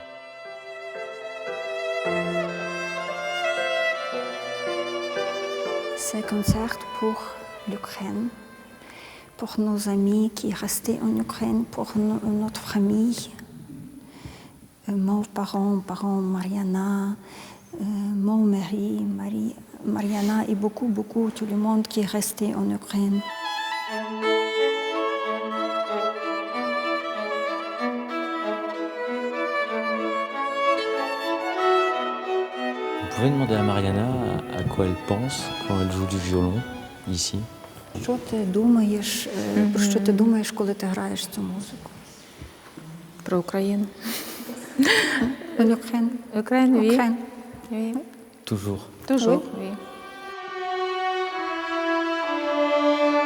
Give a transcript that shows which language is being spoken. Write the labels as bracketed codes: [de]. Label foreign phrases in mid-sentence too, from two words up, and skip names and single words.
[fr] C'est un concert pour l'Ukraine, pour nos amis qui restaient en Ukraine, pour notre famille, mes parents, Mariana, mon mari, Mariana et beaucoup, tout le monde qui est resté en Ukraine. Vous pouvez demander à Mariana à quoi elle pense quand elle joue du violon, ici? [uk] Що ти думаєш, про що ти думаєш, коли ти граєш цю музику? Про Україну. [fr] Ukraine, oui. Oui. Toujours. Toujours, oui.